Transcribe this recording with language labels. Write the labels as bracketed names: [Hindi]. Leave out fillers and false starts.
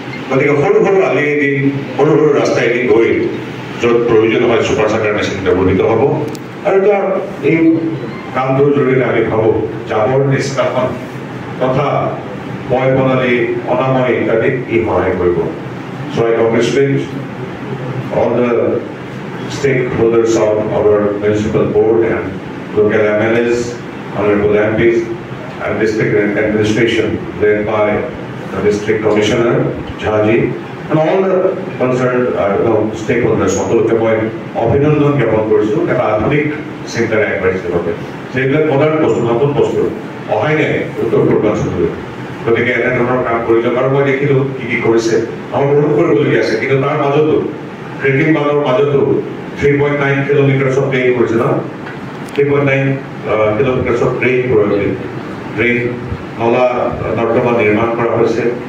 [Assamese] গতিকে সৰু সৰু আলিয়েদি, সৰু সৰু ৰাস্তাইদি গৈ য'ত প্ৰয়োজন হয় সুপাৰ সাকাৰ মেচিন ব্যৱহৃত হ'ব। আৰু এটা এই কামটোৰ জৰিয়তে আমি ভাবোঁ জাবৰ নিষ্কাশন তথা ময় প্ৰণালী, অনাময় ইত্যাদিত ই সহায় কৰিব। [English] So I congratulate all the stakeholders of our municipal board and local MLAs, honorable MPs, and district administration led by the district commissioner, Jhaji, and all the concerned stakeholders. [Assamese] সকলোকে মই অভিনন্দন জ্ঞাপন কৰিছোঁ এটা আধুনিক চিন্তাৰে আগবাঢ়িছে বাবে। সেইবিলাক মডাৰ্ণ বস্তু, নতুন বস্তু অহাই নাই উত্তৰ পূৰ্বাঞ্চললৈ। গতিকে এনেধৰণৰ কাম কৰি যাওক। আৰু মই দেখিলোঁ কি কি কৰিছে, আমাৰ বহুত কৰিবলগীয়া আছে, কিন্তু তাৰ মাজতো কৃত্ৰিম বানৰ মাজতো 3.9 [English] kilometre of drain [Assamese] কৰিছে ন, 3.9 কিলোমিটাৰ অফ ড্ৰেইন নলা নৰ্দমা নিৰ্মাণ কৰা হৈছে।